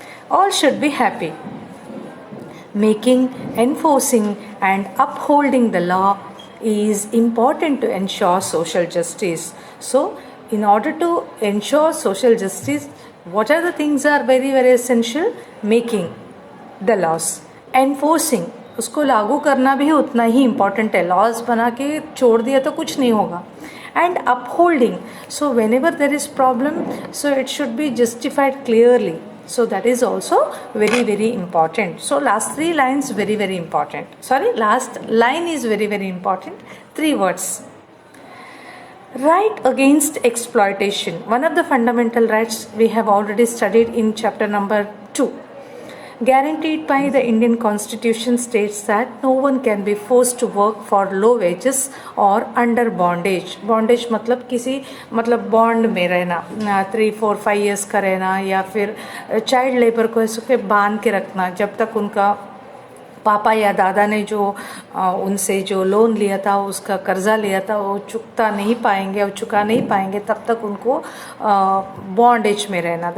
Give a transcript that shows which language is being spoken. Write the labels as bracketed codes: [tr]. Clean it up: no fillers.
[en] All should be happy. Making, enforcing, and upholding the law is important to ensure social justice. So, in order to ensure social justice, what are the things are very, very essential? Making the laws, enforcing, [hi] उसको लागू करना भी उतना ही important है. [en] laws [hi] बना के छोड़ दिया तो कुछ नहीं होगा. [en] And upholding, so whenever there is problem, so it should be justified clearly. So that is also very, very important. So last 3 lines very, very important. Last line is very, very important. 3 words. Right against exploitation. One of the fundamental rights we have already studied in chapter number 2. Guaranteed by the Indian Constitution states that no one can be forced to work for low wages or under bondage. [hi] Bondage मतलब bond में रहना, 3, 4, 5 years का रहना, या फिर child labour को ऐसे बांध के रखना जब तक उनका पापा या दादा ने जो उनसे जो लोन लिया था, उसका कर्जा लिया था, वो चुकता नहीं पाएंगे और चुका नहीं पाएंगे, तब तक उनको बॉन्डेज में रहना.